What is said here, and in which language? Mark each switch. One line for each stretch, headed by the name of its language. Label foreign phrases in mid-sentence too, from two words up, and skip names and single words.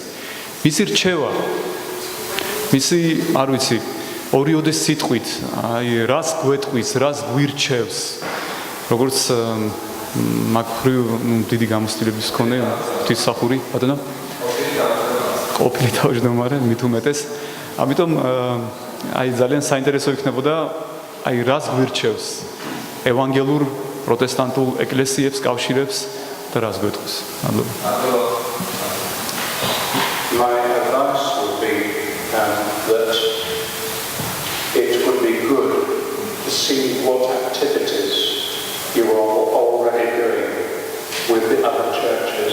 Georgian: მისი რჩევა, მისი, არ ვიცი, ორიოდე სიტყვით, აი რას გვეტყვის, რას გვირჩევს, როგორც მაგხრივ დიდი გამოცდილების მქონე ღვთისმსახური, ბატონო? ყოფილი თავმჯდომარე, მით უმეტეს. ამიტომ აი ძალიან საინტერესო იქნებოდა, აი რას გვირჩევს ევანგელურ პროტესტანტულ ეკლესიებს კავშირებს და რას გვეტყვის.
English: My advice would be that it would be good to see what activities you are already doing with the other churches.